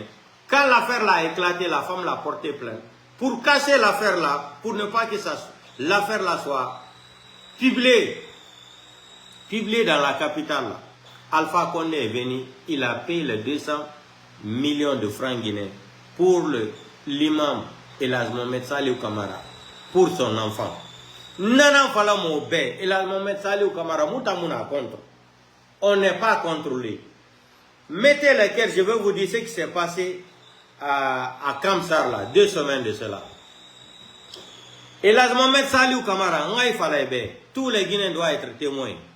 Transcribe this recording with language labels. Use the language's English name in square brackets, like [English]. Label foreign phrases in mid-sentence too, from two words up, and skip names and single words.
[French] Quand l'affaire l'a éclaté, la femme l'a porté plainte. Pour casser l'affaire là, pour ne pas que l'affaire là soit publiée dans la capitale là. Alpha Condé est venu, il a payé les 200 millions de francs guinéens pour l'imam Elhadji Mohamed Saliou Camara, pour son enfant. [Susu] Nana fala mo be, Elhadji Mohamed Saliou Camara, moutamuna contre. [French] On n'est pas contrôlé. Mettez les cœurs, je vais vous dire ce qui s'est passé à Kamsar là, 2 semaines de cela. Elhadji Mohamed Saliou Camara, tous les Guinéens doivent être témoins.